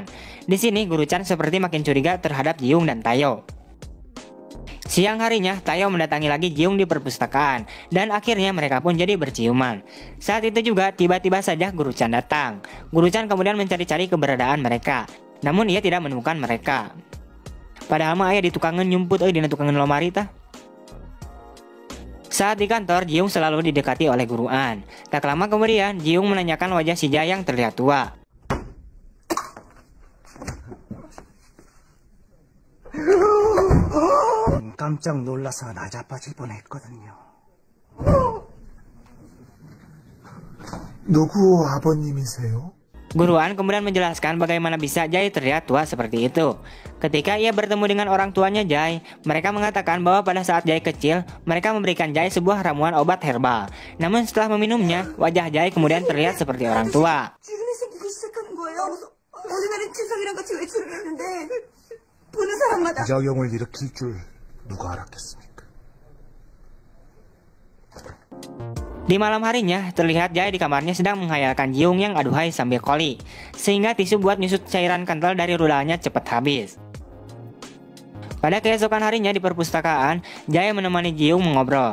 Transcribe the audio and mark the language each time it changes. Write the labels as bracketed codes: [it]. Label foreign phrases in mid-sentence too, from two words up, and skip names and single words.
[id] Di sini Guru Chan seperti makin curiga terhadap Jiung dan Tayo. Siang harinya, Tayo mendatangi lagi Jiung di perpustakaan, dan akhirnya mereka pun jadi berciuman. Saat itu juga, tiba-tiba saja Guru Chan datang. Guru Chan kemudian mencari-cari keberadaan mereka, namun ia tidak menemukan mereka. [su] Padahal mah aya di tukangan nyumput di tukangan lomari tah. [id] Saat di kantor, Jiung selalu didekati oleh Guru An. Tak lama kemudian, Jiung menanyakan wajah si Jae yang terlihat tua. [ko] 깜짝 놀라서 나자빠질 뻔했거든요. 누구 아버님이세요? [id] Guru An kemudian menjelaskan bagaimana bisa Jae terlihat tua seperti itu. Ketika ia bertemu dengan orang tuanya Jae, mereka mengatakan bahwa pada saat Jae kecil, mereka memberikan Jae sebuah ramuan obat herbal. Namun setelah meminumnya, wajah Jae kemudian terlihat seperti orang tua. [ko] 부작용을 일으킬 줄 누가 알았겠습니까? [id] Di malam harinya, terlihat Jae di kamarnya sedang menghayalkan Jiung yang aduhai sambil koli, sehingga tisu buat nyusut cairan kental dari rudalnya cepat habis. Pada keesokan harinya di perpustakaan, Jae menemani Jiung mengobrol.